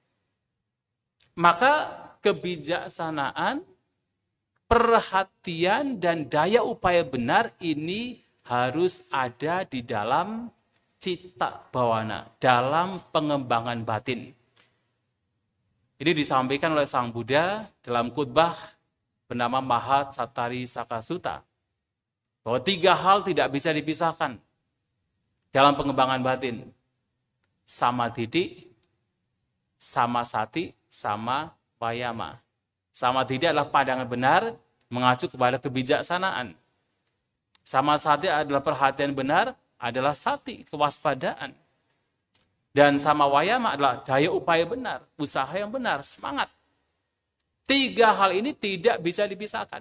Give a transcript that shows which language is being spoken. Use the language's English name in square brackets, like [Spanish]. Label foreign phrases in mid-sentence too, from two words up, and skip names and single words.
[Indonesian] Maka kebijaksanaan, perhatian, dan daya upaya benar ini harus ada di dalam [Pali] cita bawana, [Indonesian] dalam pengembangan batin. Ini disampaikan oleh Sang Buddha dalam khutbah bernama Mahacattari Saka Sutta, bahwa 3 hal tidak bisa dipisahkan dalam pengembangan batin. [Pali] Samadhi, samasati, sama wayama. [Indonesian] Samadhi adalah pandangan benar mengacu kepada kebijaksanaan. Samasati adalah perhatian benar, adalah sati, kewaspadaan. Dan [Pali] sama wayama [Indonesian] adalah daya upaya benar, usaha yang benar, semangat. 3 hal ini tidak bisa dipisahkan.